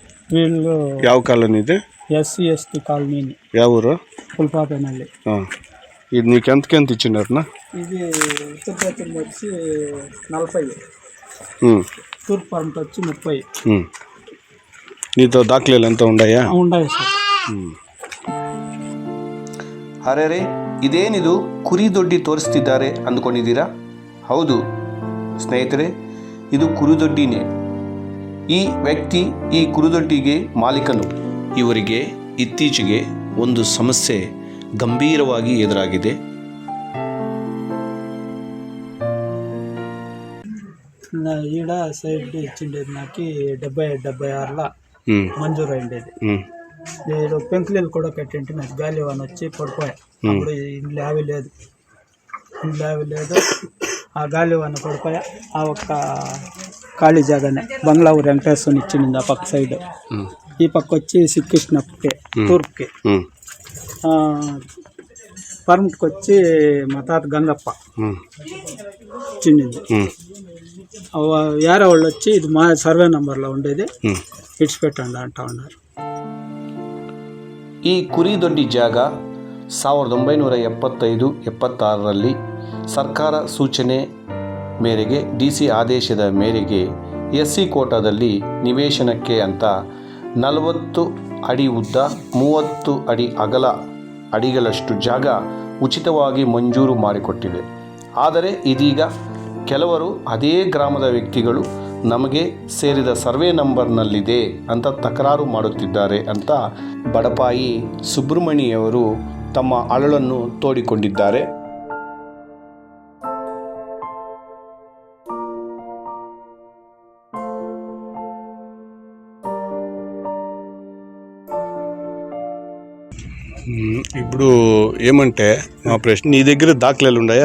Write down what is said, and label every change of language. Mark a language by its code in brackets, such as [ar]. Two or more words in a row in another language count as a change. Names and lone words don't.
[te] వీళ్ళు [kn] ಯಾವ ಕಾಲೋನಿ ಇದೆ? [te] SC ST కాలనీ. [kn] ಯಾವ ఊరు? [te] పుల్పాపేనల్లి. ఇది నీకు ఎంతకెంత ఇచ్చినారనా? ఇది ఉత్తర తిరుమల వచ్చి 40, తూర్పు పరంత వచ్చి 30. నీతో దాఖಲೆలు ఎంత ఉన్నాయా? ఉన్నాయి సార్. [kn] ಅರೆ ಇದೇನಿದು ಕುರಿ ದೊಡ್ಡಿ ತೋರಿಸ್ತಿದ್ದಾರೆ ಅಂದ್ಕೊಂಡಿದ್ದೀರಾ? ಹೌದು ಸ್ನೇಹಿತರೆ, ಇದು ಕುರಿದೊಡ್ಡಿನೇ. ಈ ವ್ಯಕ್ತಿ ಈ ಕುರಿದೊಡ್ಡಿಗೆ ಮಾಲೀಕನು. ಇವರಿಗೆ ಇತ್ತೀಚೆಗೆ ಒಂದು ಸಮಸ್ಯೆ ಗಂಭೀರವಾಗಿ ಎದುರಾಗಿದೆ. [te] ఈడ సైడ్ ఇచ్చిండేది నాకు 70-76లో మంజూరు అయిండేది. నేను పెంకులీలు కూడా కట్టింటే నాకు గాలి వాన వచ్చి పడిపోయా. అప్పుడు ఇంట్లో అవి లేదు, ఆ గాలి వాన పడిపోయా. ఆ ఒక్క ఖాళీ జాగానే బంగ్లా ఊరు వెంకటేశ్వరం ఇచ్చింది ఆ పక్క సైడ్. ఈ పక్క వచ్చి శ్రీకృష్ణప్పకి తూర్పుకి. పర్మిట్కి వచ్చి మా తాత గంగప్ప ఇచ్చింది. వేరే వాళ్ళు వచ్చి ఇది మా సర్వే నెంబర్లో ఉండేది ఇడిచిపెట్టండి అంటా ఉన్నారు. [kn] ಈ ಕುರಿದೊಡ್ಡಿ ಜಾಗ 1975-76ರಲ್ಲಿ ಸರ್ಕಾರ ಸೂಚನೆ ಮೇರೆಗೆ DC ಆದೇಶದ ಮೇರೆಗೆ SC ಕೋಟಾದಲ್ಲಿ ನಿವೇಶನಕ್ಕೆ ಅಂತ 40 ಅಡಿ ಉದ್ದ 30 ಅಡಿ ಅಗಲ ಅಡಿಗಳಷ್ಟು ಜಾಗ ಉಚಿತವಾಗಿ ಮಂಜೂರು ಮಾಡಿಕೊಟ್ಟಿವೆ. ಆದರೆ ಇದೀಗ ಕೆಲವರು ಅದೇ ಗ್ರಾಮದ ವ್ಯಕ್ತಿಗಳು ನಮಗೆ ಸೇರಿದ ಸರ್ವೆ ನಂಬರ್ನಲ್ಲಿದೆ ಅಂತ ತಕರಾರು ಮಾಡುತ್ತಿದ್ದಾರೆ ಅಂತ ಬಡಪಾಯಿ ಸುಬ್ರಹ್ಮಣಿಯವರು ತಮ್ಮ ಅಳಲನ್ನು ತೋಡಿಕೊಂಡಿದ್ದಾರೆ. [te] ఇప్పుడు ఏమంటే మా ప్రశ్న, నీ దగ్గర దాఖలాలు ఉన్నాయా?